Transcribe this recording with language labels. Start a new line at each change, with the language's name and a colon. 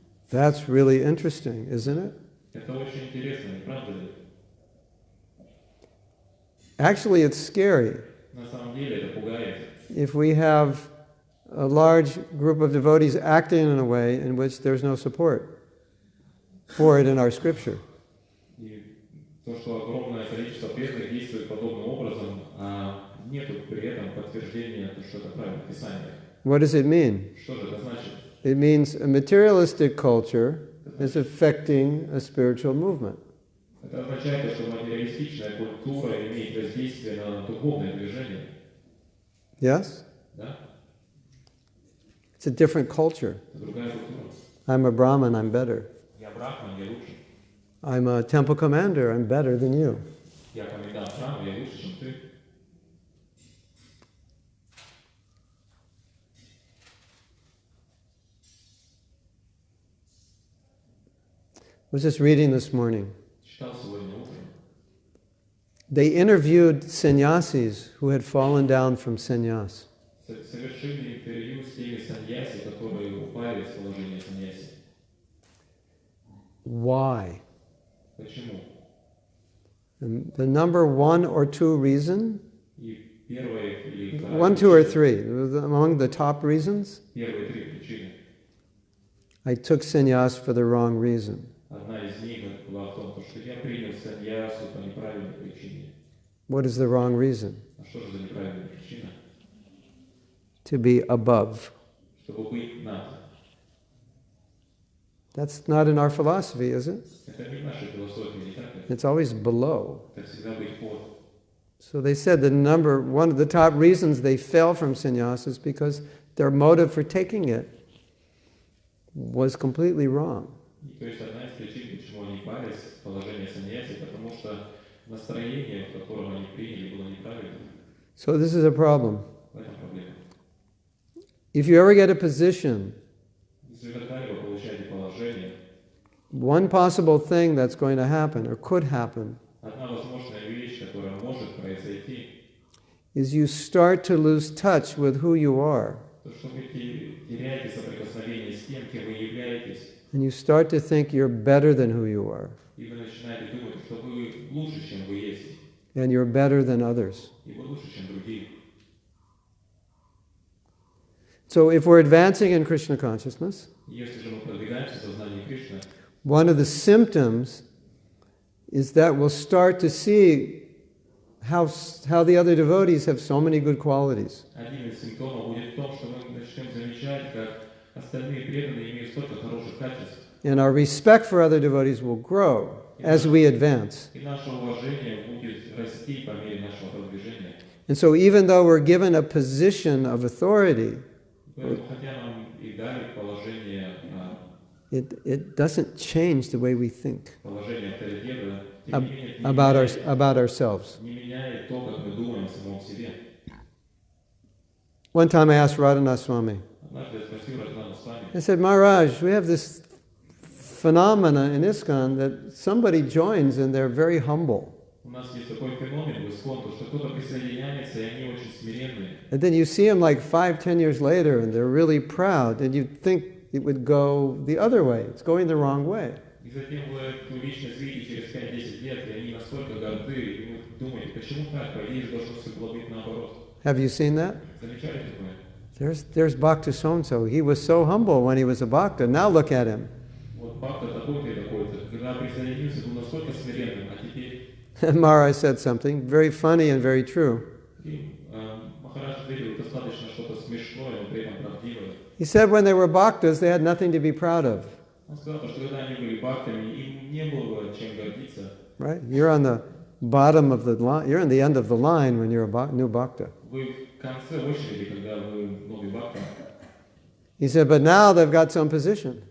English: That's really interesting, isn't it?
Russian: Это очень интересно, не правда ли?
English: Actually, it's scary.
Russian: На самом деле это пугает.
English: If we have a large group of devotees acting in a way in which there's no support for it in our scripture.
Russian: И то, что огромное количество преданных действует подобным образом, а нет при этом подтверждения, что это правильно в Писании.
English: What does it mean?
Russian: Что же это значит?
English: It means a materialistic culture is affecting a spiritual movement.
Russian: Это означает, что материалистичная культура имеет воздействие на духовное движение.
English: Yes?
Russian: Да?
English: It's a different culture.
Russian: Это другая культура.
English: I'm a Brahmin, I'm better.
Russian: Я брахман, я лучше.
English: I'm a temple commander, I'm better than you.
Russian: Я комендант храма, я лучше, чем ты.
English: I was just reading this morning.
Russian: Читал сегодня утром.
English: They interviewed sannyasis who had fallen down from sannyas.
Russian: Совершили интервью с теми саньяси, которые упали с положения саньяси.
English: Why?
Russian: Почему?
English: And the number one or two reason,
Russian: И первая или вторая
English: one, two, or
Russian: причина,
English: three, among the top reasons,
Russian: первые три причины.
English: I took sannyas for the wrong reason.
Russian: Одна из них была в том, что я принял саньясу по неправильной причине.
English: What is the wrong reason?
Russian: А что же за неправильная причина?
English: To be above.
Russian: Чтобы быть над.
English: That's not in our philosophy, is it?
Russian: Это не в нашей философии, не так ли?
English: It's always below.
Russian: Это всегда быть под.
English: So they said one of the top reasons they fell from sannyas is because their motive for taking it was completely wrong.
Russian: И то есть одна из причин, почему они пались в положении саньяси, потому что настроение, в котором они приняли, было неправильным.
English: So this is a problem.
Russian: В этом проблема.
English: If you ever get a position,
Russian: Если вы когда-либо получаете положение,
English: one possible thing that's going to happen or could happen
Russian: одна возможная вещь, которая может произойти,
English: is you start to lose touch with who you are.
Russian: то, что вы теряете соприкосновение с тем, кем вы являетесь,
English: And you start to think you're better than who you are.
Russian: и вы начинаете думать, что вы лучше, чем вы есть,
English: And you're better than others.
Russian: и вы лучше, чем другие.
English: So if we're advancing in Krishna consciousness,
Russian: Если же мы продвигаемся в сознании Кришны,
English: one of the symptoms is that we'll start to see how the other devotees have so many good qualities.
Russian: один из симптомов будет в том, что мы начнем замечать, как остальные преданные имеют столько хороших качеств.
English: And our respect for other devotees will grow as we advance.
Russian: И наше уважение будет расти по мере нашего продвижения.
English: And so even though we're given a position of authority,
Russian: Поэтому, хотя нам и дали положение
English: it doesn't change the way we think
Russian: авторитета, тем не менее,
English: about ourselves.
Russian: не меняет то, как мы думаем о самом себе.
English: One time I asked Radhanath Swami,
Russian: Однажды я спросил Радханатха Свами,
English: I said, Maharaj, we have this phenomena in ISKCON that somebody joins and they're very humble.
Russian: у нас есть такой феномен в ИСККОН, то, что кто-то присоединяется, и они очень смиренные.
English: And then you see them like 5-10 years later and they're really proud and you'd think it would go the other way. It's going the wrong way.
Russian: И затем вы эту личность видите через 5-10 лет, и они настолько горды, и вы думаете, почему так? По идее, должно все было быть наоборот.
English: Have you seen that?
Russian: Замечали такое?
English: There's Bhakta so-and-so. He was so humble when he was a Bhakta. Now look at him.
Russian: Вот Бхакта такой-то и такой-то. Когда присоединился, был настолько смиренным, а теперь...
English: And Maharaj said something very funny and very true.
Russian: И Махарадж ответил достаточно что-то смешное, но при этом правдивое.
English: He said when they were Bhaktas, they had nothing to be proud of.
Russian: Он сказал, что когда они были бхактами, им не было чем гордиться.
English: Right? You're on the bottom of the line. You're on the end of the line when you're a new Bhakta.
Russian: Вы в конце очереди, когда вы новый бхакта.
English: He said, but now they've got some position.